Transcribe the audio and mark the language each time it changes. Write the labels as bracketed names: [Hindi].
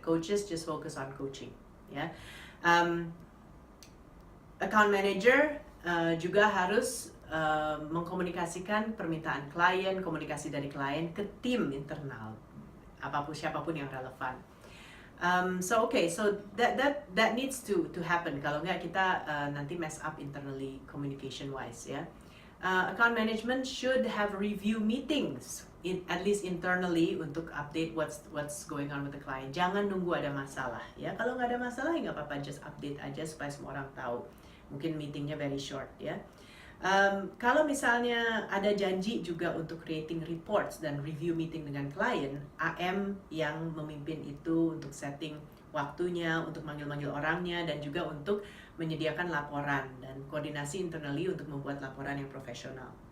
[English] Coaches just focus on coaching ya. [Indonesian] Account manager juga harus mengkomunikasikan permintaan klien, komunikasi dari klien ke tim internal, siapapun yang relevan. [English] So that needs to happen. [Indonesian] Kalau nggak kita nanti [English] mess up internally communication wise ya. Account management should have review meetings, at least internally, untuk update what's going on with the client. [Indonesian] Jangan nunggu ada masalah ya. Kalau nggak ada masalah ya nggak apa-apa, [English] just update [Indonesian] aja supaya semua orang tahu. Mungkin meetingnya [English] very short [Indonesian] ya. Kalau misalnya ada janji juga untuk [English] creating reports [Indonesian] dan review meeting dengan klien, AM yang memimpin itu untuk setting waktunya, untuk manggil-manggil orangnya, dan juga untuk menyediakan laporan dan koordinasi internally untuk membuat laporan yang profesional.